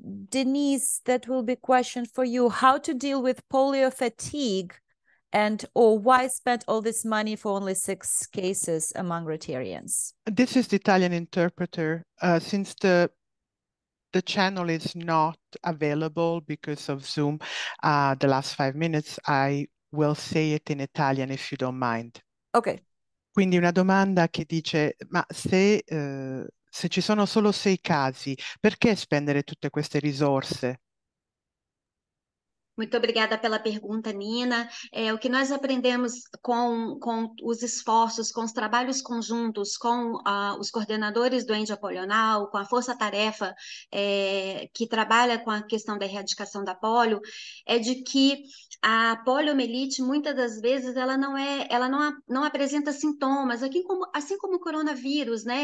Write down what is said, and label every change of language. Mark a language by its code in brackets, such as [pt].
[en] Denise, that will be a question for you. How to deal with polio fatigue or why spend all this money for only 6 cases among Rotarians? This is the Italian interpreter. Since the channel is not available because of Zoom, the last 5 minutes, I will say it in Italian if you don't mind. Okay. [it] Quindi una domanda che dice, ma se ci sono solo 6 casi, perché spendere tutte queste risorse? [pt] Muito obrigada pela pergunta, Nina. O que nós aprendemos com os esforços, com os trabalhos conjuntos, com os coordenadores do Ende Apolional, com a força-tarefa que trabalha com a questão da erradicação da polio, é de que a poliomielite, muitas das vezes, ela não apresenta sintomas, assim como o coronavírus, né?